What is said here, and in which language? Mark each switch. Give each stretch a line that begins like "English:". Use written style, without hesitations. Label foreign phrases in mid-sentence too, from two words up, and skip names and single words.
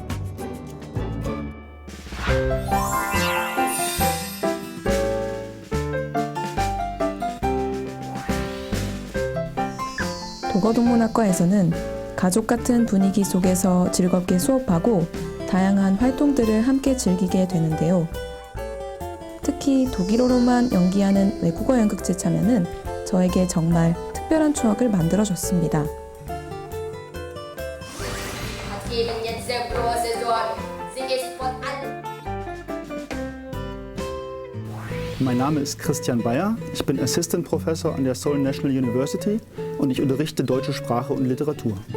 Korean: 독어동문학과에서는 가족 같은 분위기 속에서 즐겁게 수업하고 다양한 활동들을 함께 즐기게 되는데요. 특히 독일어로만 연기하는 외국어 연극제 참여는 저에게 정말 특별한 추억을 만들어줬습니다.
German: Mein Name ist Christian Bayer. Ich bin
English: Assistant Professor
German: an der Seoul National University und ich unterrichte deutsche Sprache und Literatur.